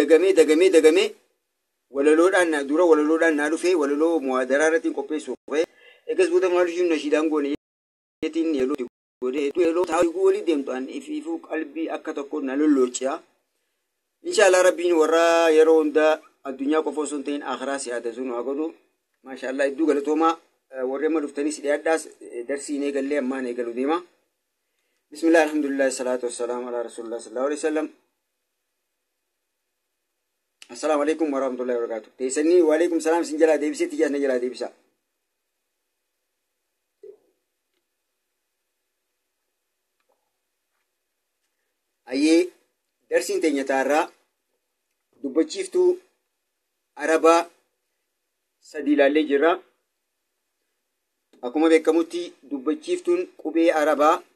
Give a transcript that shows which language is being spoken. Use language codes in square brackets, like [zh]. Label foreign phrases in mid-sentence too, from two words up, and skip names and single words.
[om] dagamee walaloodhaan dura walaloodhaan naa dhufee walaloo muhaadaraa irratti qopheessuuf egas buta maalishin nashiidaan goone yetiin yeloo godhe yeloo taa'u gooli deemtaan ifiifuu qalbii akka tokko na lolloociya inshallah rabbiin warra yeroo hunda addunyaa qofa osoo hin ta'in akhiraa siyaadatu nu haa godhu maashaallah iddoo galatooma warra amma dhuftanii si dhiyaadhaas darsiin eegallee ammaan eegalu deema [ar] بسم الله الحمد لله الصلاة والسلام على رسول الله صلى الله عليه وسلم السلام عليكم ورحمة الله وبركاته [om] teessanii [ar] وعليكم السلام [om] sin jalaa deebisee tijaas na jalaa deebisa ayyee darsiin teenya taarraa dubbachiiftuu arabaa sadii ilaallee jirra akkuma beekamutti dubbachiiftuun qubee arabaa